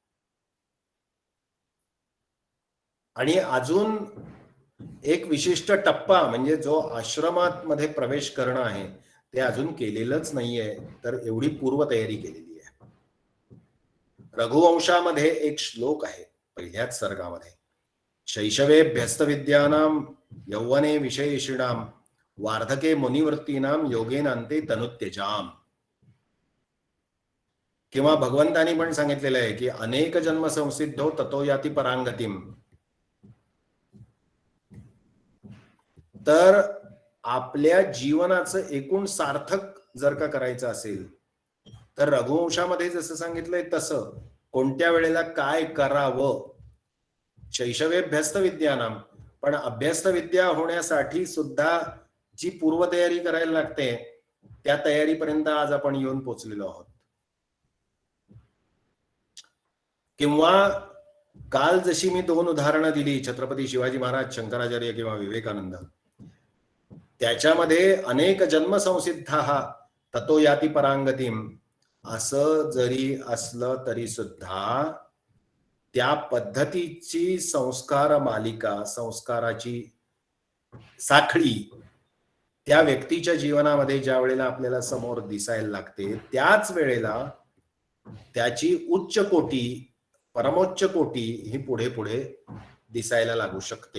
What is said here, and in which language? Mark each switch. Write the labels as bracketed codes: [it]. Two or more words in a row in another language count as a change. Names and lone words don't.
[mr] आणि अजून एक विशिष्ट टप्पा म्हणजे जो आश्रमात मध्ये प्रवेश करणं आहे ते अजून केलेलंच नाहीये, तर एवढी पूर्वतयारी केलेली आहे. रघुवंशामध्ये एक श्लोक आहे पहिल्याच सर्गामध्ये, [sa] शैशवेभ्यस्त विद्यानाम यौवने विषयेषिणाम वार्धके मुनिवृत्तीनाम योगेनांते तनुत्यजाम. [mr] किंवा भगवंतानी पण सांगितलेलं आहे की [sa] अनेक जन्म संसिद्धो ततो याती परांगतीम. [mr] तर आपल्या जीवनाचं एकूण सार्थक जर का करायचं असेल तर रघुवंशामध्ये जसं सांगितलंय तसं कोणत्या वेळेला काय करावं. [sa] शैशवेभ्यस्त विद्यानाम, [mr] पण अभ्यस्त विद्या होण्यासाठी सुद्धा जी पूर्वतयारी करायला लागते त्या तयारीपर्यंत आज आपण येऊन पोहोचलेलो आहोत. किंवा काल जशी मी 2 उदाहरणं दिली, छत्रपती शिवाजी महाराज, शंकराचार्य किंवा विवेकानंद, त्याच्यामध्ये [sa] अनेक जन्म संसिद्धा ततो याती परांगतीम [mr] असं जरी असलं तरी सुद्धा त्या पद्धतीची संस्कार मालिका, संस्काराची साखळी त्या व्यक्तीच्या जीवनामध्ये ज्या वेळेला आपल्याला समोर दिसायला लागते त्याच वेळेला त्याची उच्च कोटी, परमोच्च कोटी ही पुढे पुढे दिसायला लागू शकते.